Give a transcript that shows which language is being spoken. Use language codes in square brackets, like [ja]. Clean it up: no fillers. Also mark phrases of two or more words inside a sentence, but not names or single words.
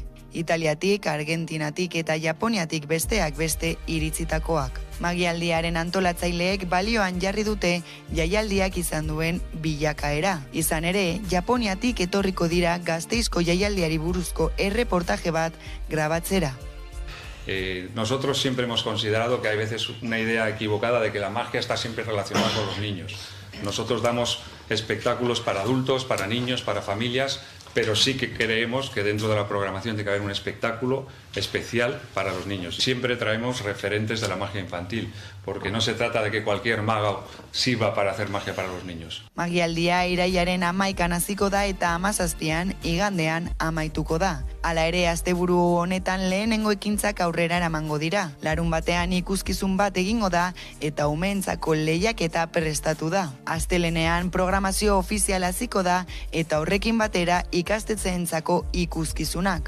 [eu] Italiatik, Argentinatik eta Japoniatik besteak beste iritzitakoak. Magialdiaren antolatzaileek balioan jarri dute jaialdiak izan duen bilakaera. Izan ere, Japoniatik etorriko dira Gasteizko jaialdiari buruzko erreportaje bat grabatzera. [es] Nosotros siempre hemos considerado que hay veces una idea equivocada de que la magia está siempre relacionada con los niños. Nosotros damos espectáculos para adultos, para niños, para familias, pero sí que creemos que dentro de la programación tiene que haber un espectáculo especial para los niños. Siempre traemos referentes de la magia infantil, porque no se trata de que cualquier mago sirva para hacer magia para los niños. [eu] Magialdia irailaren 11an hasiko da eta 17an igandean amaituko da. Hala ere, asteburu honetan lehenengo ekintzak aurrera eramango dira. Larunbatean ikuskizun bat egingo da eta umeentzako lehiaketa prestatu da. Astelehenean programazio ofiziala hasiko da eta horrekin batera ikastetxeentzako ikuskizunak.